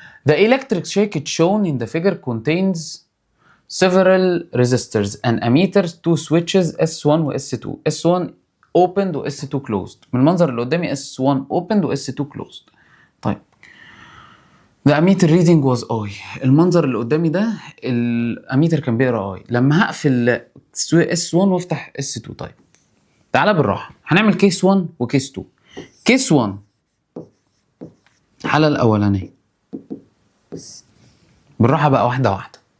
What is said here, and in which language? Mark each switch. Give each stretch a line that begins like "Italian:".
English: The electric circuit shown in the figure contains several resistors and ammeters, two switches S1 و S2. S1 opened و S2 closed.
Arabic: من المنظر اللي قدامي S1
English: opened
Arabic: و S2
English: closed.
Arabic: طيب
English: the ammeter reading was I.
Arabic: المنظر اللي قدامي ده الاميتر كان بيقرا I. لما هقفل S1 وافتح S2. طيب تعالى بالراحه، هنعمل كيس 1 وكيس 2. كيس 1 الحاله الاولانيه بالراحه بقى، واحده واحده.